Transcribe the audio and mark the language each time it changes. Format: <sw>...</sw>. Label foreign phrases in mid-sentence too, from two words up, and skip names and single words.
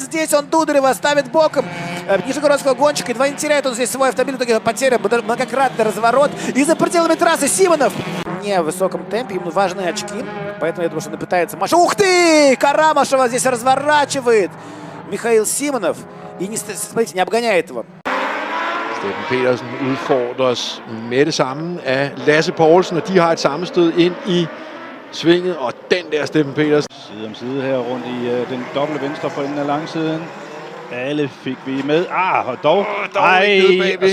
<ru>Здесь он Дударева ставит боком нижегородского гонщика. Едва не теряет он здесь свой автомобиль. В итоге потеря, многократный разворот. И за пределами трассы Симонов. Не в высоком темпе, ему важны очки. Поэтому я думаю, что он пытается... Ух ты! Карамашева здесь разворачивает Михаил Симонов. И, смотрите, не обгоняет его.</ru> <da>Steffen Petersen udfordres med det samme af Lasse Poulsen, og de har et sammenstød ind i svinget, og den der Steffen Petersen. Side om side her rundt i den doble venstre for enden af langsiden. Alle fik vi med. Og dog. Og</da>